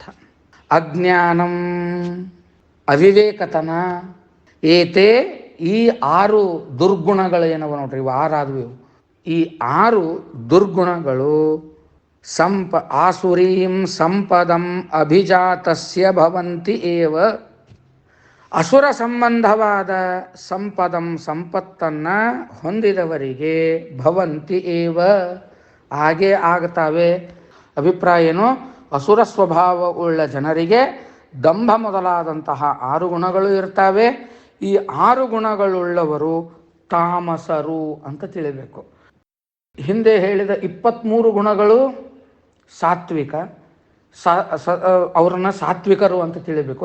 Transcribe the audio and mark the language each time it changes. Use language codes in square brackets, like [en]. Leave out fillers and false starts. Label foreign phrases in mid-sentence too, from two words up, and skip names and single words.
[kn] ಅಜ್ಞಾನಂ, ಅವಿವೇಕತನ. ಏತೇ, ಈ 6 ದುರ್ಗುಣಗಳು ಏನವ ನೋಡ್ರಿ, ಇವು 6 ಆದವು. ಈ 6 ದುರ್ಗುಣಗಳು [sa] ಆಸುರೀಂ ಸಂಪದಂ ಅಭಿಜಾತಸ್ಯ ಭವಂತಿ ಏವ. [kn] ಅಸುರ ಸಂಬಂಧವಾದ ಸಂಪತ್ತನ್ನು ಹೊಂದಿದವರಿಗೆ [sa] ಭವಂತಿ ಏವ, [kn] ಹಾಗೇ ಆಗ್ತಾವೆ. ಅಭಿಪ್ರಾಯ ಏನು? ಅಸುರ ಸ್ವಭಾವ ಉಳ್ಳ ಜನರಿಗೆ ದಂಭ ಮೊದಲಾದಂತಹ 6 ಗುಣಗಳು ಇರ್ತವೆ. ಈ 6 ಗುಣಗಳುಳ್ಳವರು ತಾಮಸರು ಅಂತ ತಿಳಿಬೇಕು. ಹಿಂದೆ ಹೇಳಿದ 23 ಗುಣಗಳು ಸಾತ್ವಿಕ, ಅವರನ್ನು ಸಾತ್ವಿಕರು ಅಂತ ತಿಳಿಬೇಕು.